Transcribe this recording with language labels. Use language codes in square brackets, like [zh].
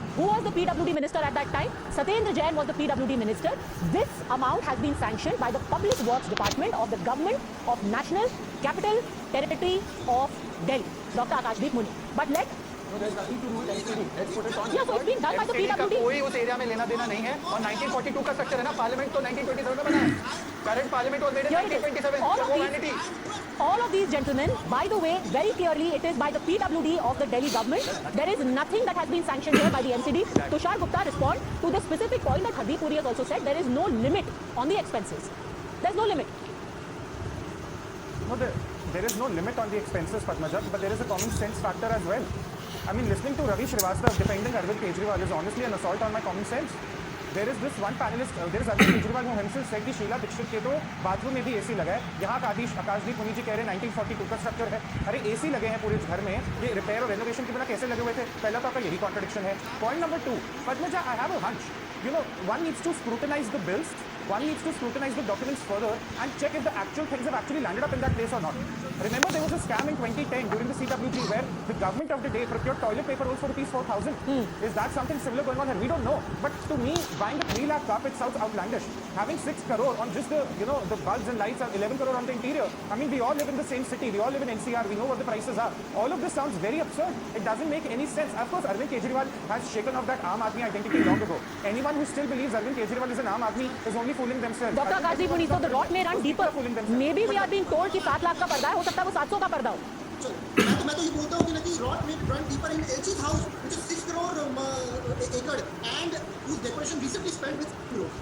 [en] Who was the PWD minister at that time? Satyendra Jain was the PWD minister. This amount has been sanctioned by the Public Works Department of the Government of National Capital Territory of Delhi, Dr. Akashdeep Muni. But let yeah, so it's been done by the PWD. [hi] कोई उस area में लेना देना नहीं है और 1942 का structure है ना. पार्लियामेंट तो 1927 में बना है. [en] Current parliament was made in 1927. All of these gentlemen, by the way, very clearly it is by the PWD of the Delhi government. There is nothing that has been sanctioned here by the NCD. Tushar Gupta respond to the specific point that Hardeep Puri has also said. There is no limit on the expenses. There's no limit. No, there is no limit on the expenses, Padmaja, but there is a common sense factor as well. I mean, listening to Ravi Srivastava defending Arvind Kejriwal is honestly an assault on my common sense. There is this one panelist, there is Arvind Kejriwal who himself said [hi] कि शीला दीक्षित के तो bathroom में भी AC लगा है. यहाँ आकाशदीप मुनि जी कह रहे हैं 1942 का स्ट्रक्चर है. अरे एसी लगे हैं पूरे घर में, ये रिपेयर और रेनोवेशन के बिना कैसे लगे हुए थे? पहला तो आपका यही कॉन्ट्रडिक्शन है. [en] Point number 2, Padmaja, I have a hunch. You know, one needs to scrutinize the bills, one needs to scrutinize the documents further and check if the actual things have actually landed up in that place or not. Remember, there was a scam in 2010 during the CWG where the government of the day procured toilet paper rolls for ₹4,000. Is that something similar going on here? We don't know. But to me, buying a 3 lakh carpet sounds outlandish. Having 6 crore on just the, you know, the bulbs and lights, and 11 crore on the interior. I mean, we all live in the same city. We all live in NCR. We know what the prices are. All of this sounds very absurd. It doesn't make any sense. Of course, Arvind Kejriwal has shaken off that Aam Aadmi identity long ago. Anyone who still believes Arvind Kejriwal is an Aam Aadmi is only fooling themselves. Dr. Akashdeep Muni, so the rot may run deeper. Maybe we are being told [hi] कि 7 लाख का पर्दा है, हो सकता है वो 700 का पर्दा हो. मैं तो ये बोलता हूँ कि [en] rot may run deeper in HE's house, which is 6 crore acre, and whose decoration recently spent with crore.